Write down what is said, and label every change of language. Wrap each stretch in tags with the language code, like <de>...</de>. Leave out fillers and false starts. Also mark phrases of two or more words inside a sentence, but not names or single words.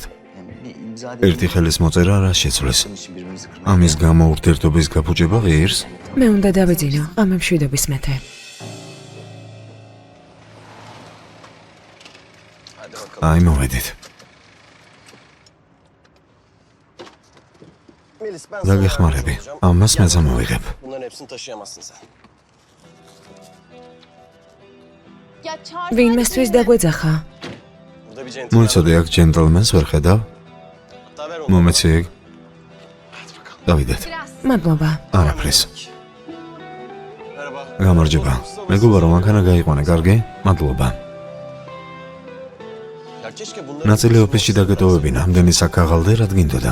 <ka>ერთი ხელის მოწერა რა შეცვლის? ამის გამო ურთიერთობის გაფუჭება ღირს? მე უნდა დავეძინო, ღამე მშვიდობის მეთე. აი მოვედით. დაგეხმარები, ამას მე წამოვიღებ.</ka> <tr>Bunların hepsini taşıyamazsın sen.</tr> <ka>ვინმესთვის დაგვეძახა.</ka> <tr>Burada bir centilmen.</tr> <ka>მოიცადე აქ ჯენტლმენს ვერ ხედავ?</ka> <tr>Hatta ver onu.</tr> <ka>მომეცი ეგ. დავიდეთ. მადლობა. არაფრის.</ka> <tr>Merhaba.</tr> <ka>გამარჯობა. მეგობარო, მანქანა გაიყვანე, კარგი? მადლობა. ნაწილი ოფისში დაგეტოვებინა, ამდენი საკაღალდე რა გინდოდა.</ka>